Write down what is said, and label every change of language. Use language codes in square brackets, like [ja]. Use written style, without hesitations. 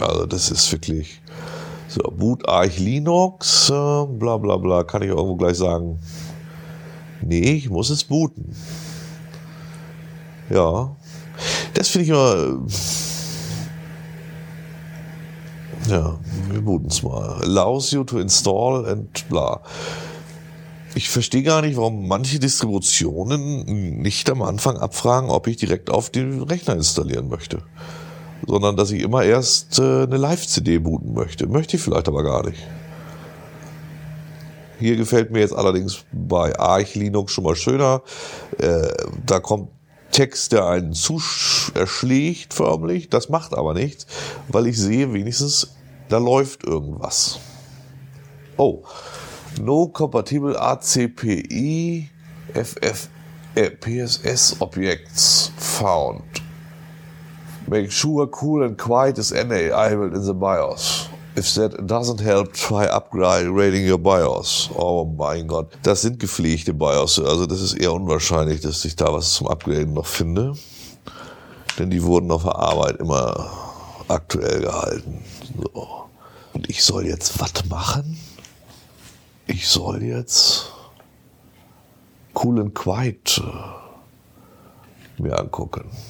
[de] Also das ist wirklich so, Boot Arch Linux, bla bla bla, kann ich irgendwo gleich sagen, nee, ich muss es booten. Ja, das finde ich immer, ja, wir booten es mal. [en] Allows you to install and bla. [de] Ich verstehe gar nicht, warum manche Distributionen nicht am Anfang abfragen, ob ich direkt auf den Rechner installieren möchte, sondern dass ich immer erst eine Live-CD booten möchte. Möchte ich vielleicht aber gar nicht. Hier gefällt mir jetzt allerdings bei Arch Linux schon mal schöner. Da kommt Text, der einen erschlägt förmlich, das macht aber nichts, weil ich sehe wenigstens, da läuft irgendwas. [en] Oh, no compatible ACPI PSS Objects found. Make sure cool and quiet is enabled in the BIOS. If that doesn't help, try upgrading your BIOS. [de] Oh mein Gott, das sind gepflegte BIOS. Also das ist eher unwahrscheinlich, dass ich da was zum Upgraden noch finde. Denn die wurden auf der Arbeit immer aktuell gehalten. So. Und ich soll jetzt was machen? Ich soll jetzt Cool and Quiet mir angucken.